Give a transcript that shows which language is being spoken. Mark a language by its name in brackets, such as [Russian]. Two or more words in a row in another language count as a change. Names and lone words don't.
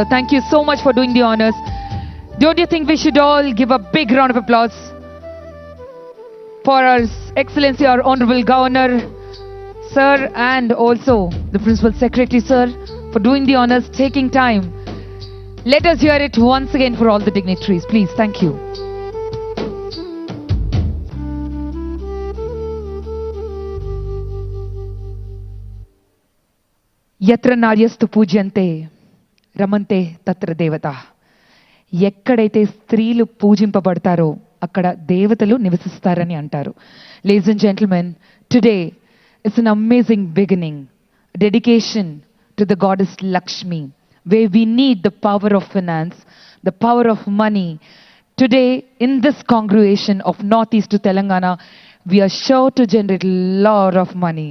[English] Thank you so much for doing the honors. Don't you think we should all give a big round of applause for His Excellency, our Honorable Governor, sir, and also the Principal Secretary, sir, for doing the honors, taking time. Let us hear it once again for all the dignitaries, please. Thank you. [Sanskrit] Yatra naryastu pujyante రమంతే తత్ర దేవత. [Telugu] ఎక్కడైతే స్త్రీలు పూజింపబడతారో అక్కడ దేవతలు నివసిస్తారని అంటారు. [English] Ladies and gentlemen, today is an amazing beginning, a dedication to the goddess Lakshmi, where we need the power of finance, the power of money. Today, in this congregation of Northeast to Telangana, we are sure to generate a lot of money.